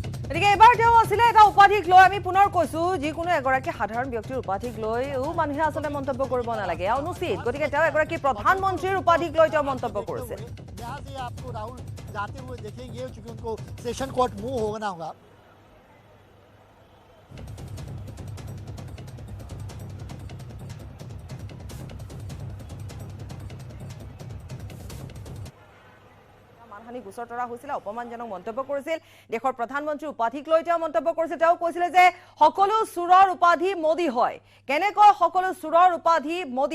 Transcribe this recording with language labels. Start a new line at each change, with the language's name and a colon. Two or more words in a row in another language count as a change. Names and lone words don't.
Assamese: গতিকে এবাৰ তেওঁ আছিলে এটা উপাধিক লৈ আমি পুনৰ কৈছো যিকোনো এগৰাকী সাধাৰণ ব্যক্তিৰ উপাধিক লৈও মানুহে আচলতে মন্তব্য কৰিব নালাগে অনুচিত গতিকে তেওঁ এগৰাকী প্ৰধানমন্ত্ৰীৰ উপাধিক লৈ তেওঁ মন্তব্য কৰিছে
Hindi: यहाँ से आपको राहुल जाते हुए देखेंगे चूंकि उनको
English: session court move
Hindi: होना होगा
Assamese: মানহানি গোচৰ তৰা হৈছিল অপমানজনক মন্তব্য কৰিছিল দেশৰ প্ৰধানমন্ত্ৰী উপাধিক লৈ তেওঁ মন্তব্য কৰিছিল তেওঁ কৈছিল যে সকলো চুৰৰ উপাধি মোদী হয় কেনেকৈ সকলো চুৰৰ উপাধি মোদী